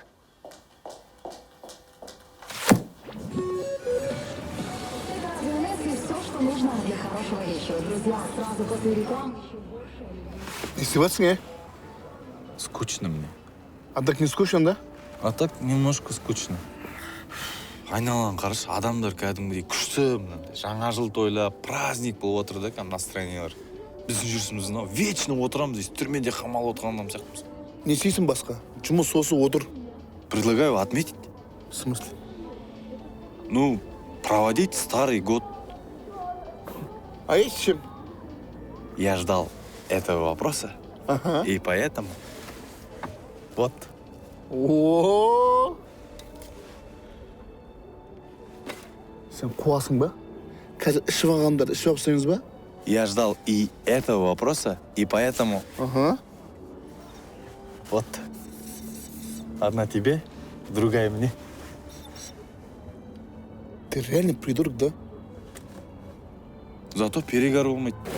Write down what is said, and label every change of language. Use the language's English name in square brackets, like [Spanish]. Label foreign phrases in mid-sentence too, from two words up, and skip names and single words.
[Russian] Издеваться не? Скучно мне. А так не скучно, да? А так немножко скучно. [Kazakh] Айналған қарашы, адамдар кәдімгідей күшті, мынандай жаңа жыл тойлап, праздник болып отыр да, кәдімгі настроениялар. Біздің жүрісіміз мынау, вечно отырамыз, здесь түрмеде қамалып отырған адам сияқтымыз. Не істейсің басқа? Жұмыс осы отыр. [Russian] Предлагаю отметить. В смысле? Ну, проводить Старый год. А есть чем? Я ждал этого вопроса, Ага. и поэтому вот. О. [Kazakh] Сен қуасың ба? Қазір ішіп алғандар ішіп алсаңыз ба? [Russian] Я ждал и этого вопроса, и поэтому Ага. вот. Одна тебе, другая мне. Ты реально придурок, да? Зато перегар [Kazakh] болмайды.